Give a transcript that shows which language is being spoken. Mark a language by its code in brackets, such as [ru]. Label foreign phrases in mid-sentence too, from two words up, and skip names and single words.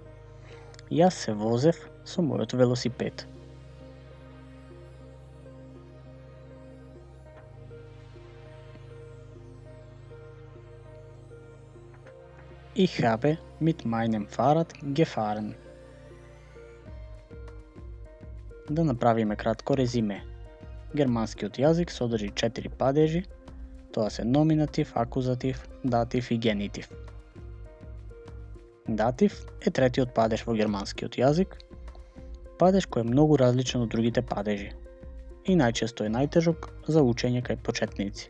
[mk] Јас се возев со мојот велосипед. [de] Ich habe mit meinem Fahrrad gefahren. [mk] Да направиме кратко резиме. Германскиот јазик содржи 4 падежи. Тоа се номинатив, акузатив, датив и генитив. Датив е третиот падеж во германскиот јазик, падеж кој е многу различен од другите падежи и најчесто е најтежок за учење кај почетници.